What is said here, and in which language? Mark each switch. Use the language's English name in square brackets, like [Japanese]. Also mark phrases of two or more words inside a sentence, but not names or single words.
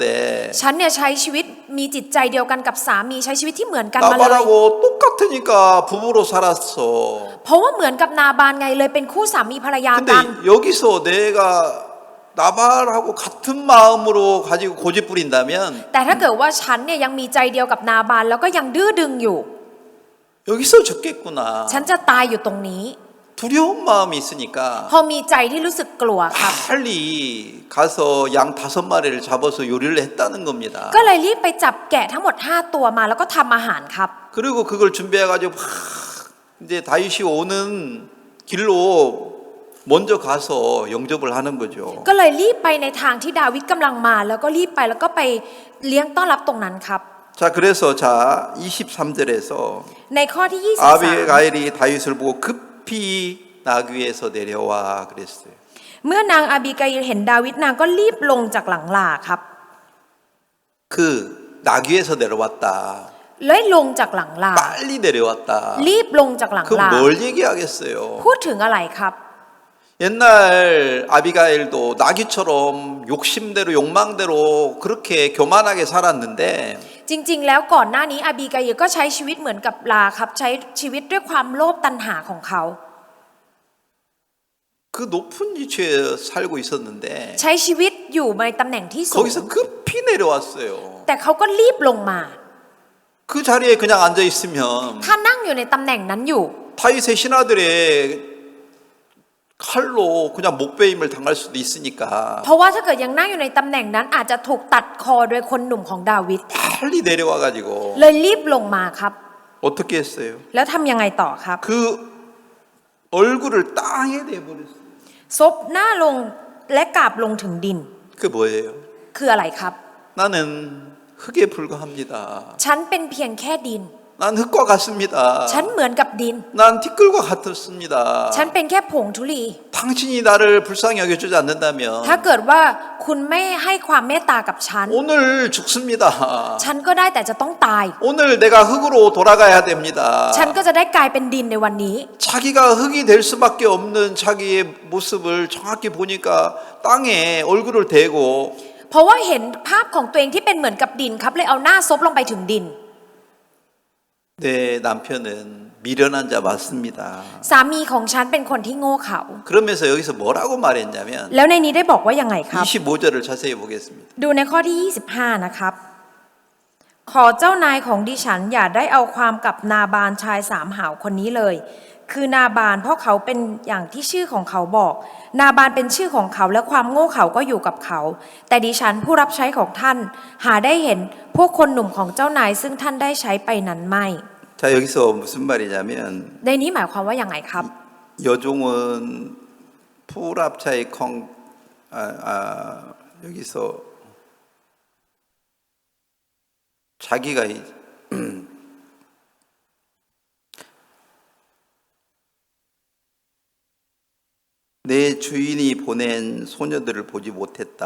[Thai] ฉันเนี่ยใช้ชีวิตมีจิตใจเดียวกันกับสามีใช้ชีวิตที่เหมือนกันมาเลย [Korean] 나발하고 똑같으니까 부부로 살았어. [Thai] เพราะว่าเหมือนกับนาบานไงเลยเป็นคู่สามีภรรยา [Korean] 근데 [Thai] กัน [Korean] 여기서 내가 나발하고 같은 마음으로 가지고 고집 부린다면 [Thai] แต่ถ้าเกิดว่าฉันเนี่ยยังมีใจเดียวกับนาบานแล้วก็ยังดื้อดึงอยู่ [Korean] 여기서 죽겠구나. [Thai] ฉันจะตายอยู่ตรงนี้ [Korean] 두려운 마음이 있으니까 [Thai] พอมีใจที่รู้สึกกลัวครับ [Korean] 빨리 가서 양 5마리를 잡아서 요리를 했다는 겁니다. [Thai] ก็เลยรีบไปจับแกะทั้งหมด5ตัวมาแล้วก็ทำอาหารครับ [Korean] 그리고 그걸 준비해가지고 막 이제 다윗이 오는 길로 먼저 가서 영접을 하는 거죠. [Thai] ก็เลยรีบไปในทางที่ดาวิดกำลังมาแล้วก็รีบไปแล้วก็ไปเลี้ยงต้อนรับตรงนั้นครับ [Korean] 자, 그래서 자 23절에서 [Thai] ในข้อที่ [Korean] 아비가일이 다윗을 보고 급히 낙 위에서 내려와 그랬어요. [Thai] เมื่อนางอาบิกาอิลเห็นดาวิดนางก็รีบลงจากหลังลาครับ [Korean] 그 낙 위에서 내려왔다. [Thai] เลยลงจากหลังลา [Korean] 빨리 내려왔다. [Thai] รีบลงจากหลัง [Korean] 그 [Thai] ลา [Korean] 뭘 얘기하겠어요? [Thai] พูดถึงอะไรครับ [Korean] 옛날 아비가일도 나귀처럼 욕심대로 욕망대로 그렇게 교만하게 살았는데 [Thai] จริงๆ แล้วก่อนหน้านี้อาบีกาอิลก็ใช้ชีวิตเหมือนกับลาครับใช้ชีวิตด้วยความโลภตัณหาของเขา [Korean] 그 높은 위치에 살고 있었는데 [Thai] ใช้ชีวิตอยู่ในตำแหน่งที่สูง [Korean] 거기서 급히 내려왔어요. [Thai] แต่เขาก็รีบลงมา [Korean] 그 자리에 그냥 앉아 있으면 [Thai] ถ้านั่งอยู่ในตำแหน่งนั้นอยู่ [Korean] 다윗의 신하들의 칼로 그냥 목베임을 당할 수도 있으니까 [Thai] เพราะว่าถ้าเกิดยังนั่งอยู่ในตำแหน่งนั้นอาจจะถูกตัดคอโดยคนหนุ่มของดาวิด [Korean] 빨리 내려와가지고 [Thai] เลยรีบลงมาครับ [Korean] 어떻게 했어요? [Thai] แล้วทำยังไงต่อครับ [Korean] 그 얼굴을 땅에 내버렸어요. [Thai] ซบหน้าลงและกราบลงถึงดิน [Korean] 그 뭐예요? [Thai] คืออะไรครับ [Korean] 나는 흙에 불과합니다. [Thai] ฉันเป็นเพียงแค่ดิน [Korean] 난 흙과 같습니다. [Thai] ฉันเหมือนกับดิน [Korean] 난 티끌과 같습니다. [Thai] ฉันเป็นแค่ผงธุลี [Korean] 당신이 나를 불쌍히 여겨주지 않는다면 [Thai] ถ้าเกิดว่าคุณไม่ให้ความเมตตากับฉัน [Korean] 오늘 죽습니다. [Thai] ฉันก็ได้แต่จะต้องตาย [Korean] 오늘 내가 흙으로 돌아가야 됩니다. [Thai] ฉันก็จะได้กลายเป็นดินในวันนี้ [Korean] 자기가 흙이 될 수밖에 없는 자기의 모습을 정확히 보니까 땅에 얼굴을 대고 [Thai] เพราะว่าเห็นภาพของตัวเองที่เป็นเหมือนกับดินครับเลยเอาหน้าซบลงไปถึงดิน [Korean] 내 남편은 미련한 자 맞습니다. [Thai] สามีของฉันเป็นคนที่โง่เขลา [Korean] 그러면서 여기서 뭐라고 말했냐면 [Thai] แล้วในนี้ได้บอกว่ายังไงครับ [Korean] 25절을 자세히 보겠습니다. [Thai] ดูในข้อที่ 25 นะครับ ขอเจ้านายของดิฉันอย่าได้เอาความกับนาบานชายสามหาวคนนี้เลย คือนาบานเพราะเขาเป็นอย่างที่ชื่อของเขาบอก นาบานเป็นชื่อของเขาและความโง่เขลาก็อยู่กับเขา แต่ดิฉันผู้รับใช้ของท่าน หาได้เห็นพวกคนหนุ่มของเจ้านายซึ่งท่านได้ใช้ไปนั้นไม่ [Korean] 자 여기서 무슨 말이냐면 [Thai] ในนี้หมายความว่าอย่างไรครับ [Korean] 여종은 풀압차의 여기서 자기가 내 주인이 보낸 소녀들을 보지 못했다.